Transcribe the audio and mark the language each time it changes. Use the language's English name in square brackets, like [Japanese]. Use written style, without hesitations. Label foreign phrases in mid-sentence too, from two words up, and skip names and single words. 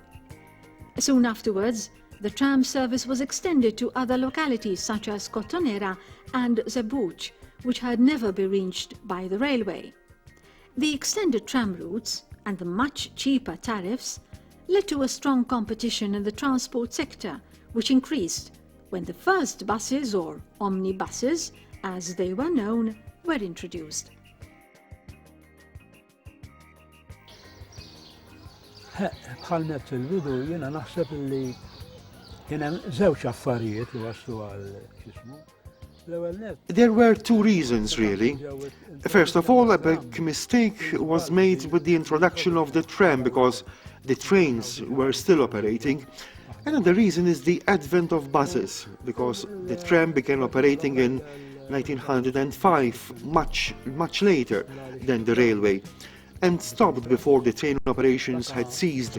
[English] Soon afterwards, the tram service was extended to other localities such as Cottonera and Zebuch, which had never been reached by the railway. The extended tram routes and the much cheaper tariffs led to a strong competition in the transport sector, which increased when the first buses, or omnibuses as they were known, were introduced. [Maltese] Bħalmet fil-bidu jiena naħseb li kien hemm żewġ affarijiet li waslu għal x'ismu. [English] There were two reasons, really. First of all, a big mistake was made with the introduction of the tram because the trains were still operating. Another reason is the advent of buses, because the tram began operating in 1905, much later than the railway, and stopped before the train operations had ceased.